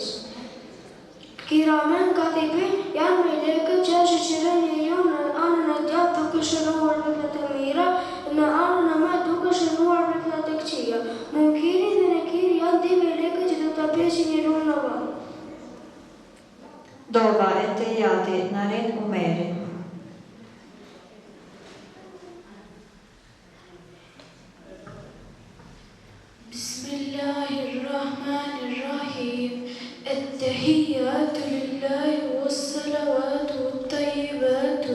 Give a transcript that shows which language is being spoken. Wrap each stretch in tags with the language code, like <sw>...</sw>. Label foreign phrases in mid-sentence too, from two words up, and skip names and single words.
<ar>كراما كاتبين</ar> <sq>janë melekët që shoqërojnë njeriu në anën e djathtë duke shënuar vepra të mira, në anën e madhe duke shënuar vepra të këqija. Munkiri dhe Nekiri janë dy melekë që do ta presin njeriu në varr. Dova e Tejati, Naren Umeri.</sq> <ar>بسم الله الرحمن الرحيم. التحيات لله والصلوات والطيبات.</ar>